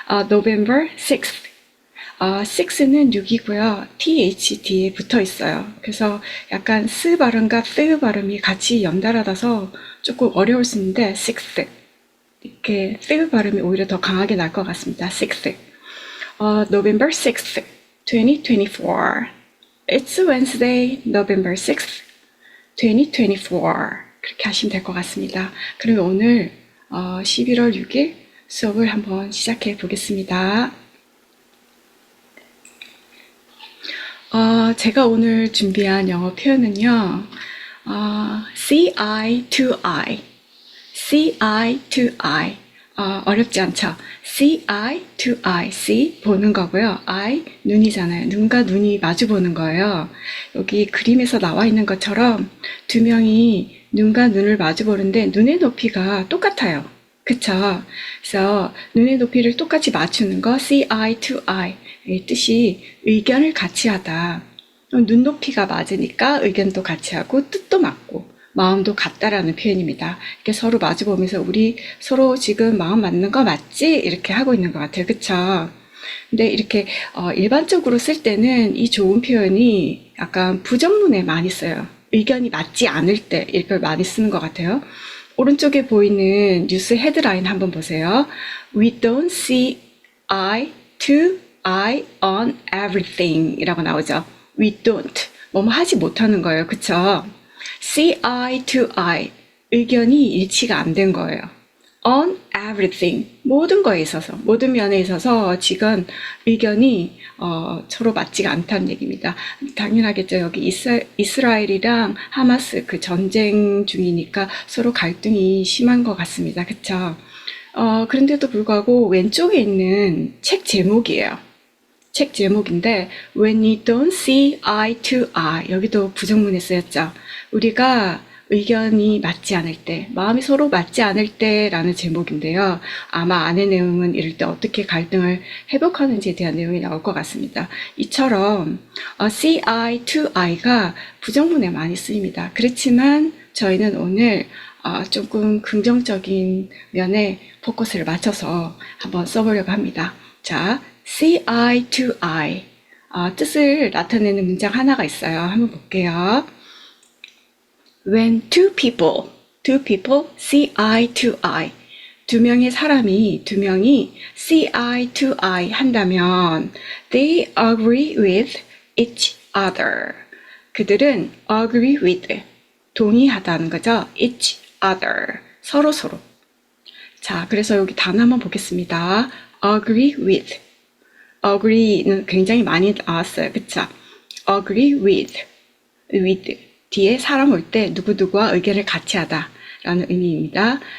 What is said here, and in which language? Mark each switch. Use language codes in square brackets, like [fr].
[en] November 6th. [ko] 6는 6이고요. THD에 붙어 있어요. 그래서 약간 스 발음과 스 발음이 같이 연달아서 조금 어려울 수 있는데 [en] 6th. [ko] 이렇게 스 발음이 오히려 더 강하게 날 것 같습니다. [en] 6th. November 6th, 2024. It's Wednesday, November 6th, 2024. [ko] 그렇게 하시면 될 것 같습니다. 그럼 오늘 11월 6일 수업을 한번 시작해 보겠습니다. 제가 오늘 준비한 영어 표현은요. [en] CI to I, CI to I. [ko] 어렵지 않죠? [en] CI to I, [ko] C 보는 거고요. I 눈이잖아요. 눈과 눈이 마주 보는 거예요. 여기 그림에서 나와 있는 것처럼 두 명이 눈과 눈을 마주 보는데 눈의 높이가 똑같아요. 그쵸? 그래서 눈의 높이를 똑같이 맞추는 거 [en] CI to I. [ko] 이 뜻이 의견을 같이 하다. 눈높이가 맞으니까 의견도 같이 하고 뜻도 맞고 마음도 같다라는 표현입니다. 이렇게 서로 마주보면서 우리 서로 지금 마음 맞는 거 맞지? 이렇게 하고 있는 것 같아요. 그쵸? 근데 이렇게 일반적으로 쓸 때는 이 좋은 표현이 약간 부정문에 많이 써요. 의견이 맞지 않을 때 이걸 많이 쓰는 것 같아요. 오른쪽에 보이는 뉴스 헤드라인 한번 보세요. [en] We don't see eye to eye on everything [ko] 이라고 나오죠. [en] We don't. [ko] 뭐뭐 하지 못하는 거예요. 그쵸? [en] See eye to eye. [ko] 의견이 일치가 안 된 거예요. [en] On everything. [ko] 모든 거에 있어서, 모든 면에 있어서 지금 의견이 서로 맞지가 않다는 얘기입니다. 당연하겠죠. 여기 이스라엘이랑 하마스 그 전쟁 중이니까 서로 갈등이 심한 것 같습니다. 그쵸? 그런데도 불구하고 왼쪽에 있는 책 제목이에요. 책 제목인데 [en] When you don't see eye to eye. [ko] 여기도 부정문에 쓰였죠. 우리가 의견이 맞지 않을 때, 마음이 서로 맞지 않을 때라는 제목인데요. 아마 안의 내용은 이럴 때 어떻게 갈등을 회복하는지에 대한 내용이 나올 것 같습니다. 이처럼 [en] see eye to eye [ko] 가 부정문에 많이 쓰입니다. 그렇지만 저희는 오늘 조금 긍정적인 면에 포커스를 맞춰서 한번 써보려고 합니다. 자, [en] see eye to eye. [ko] 뜻을 나타내는 문장 하나가 있어요. 한번 볼게요. [en] When two people see eye to eye. [ko] 두 명의 두 명이 [en] see eye to eye [ko] 한다면 [en] they agree with each other. [ko] 그들은 [en] agree with, [ko] 동의하다는 거죠. [en] each other, [ko] 서로. 자, 그래서 여기 단어 한번 보겠습니다. [en] agree with. [ko] agree는 굉장히 많이 나왔어요. 그쵸? [en] agree with. [ko] 뒤에 사람 올 때 누구누구와 의견을 같이 하다 라는 의미입니다.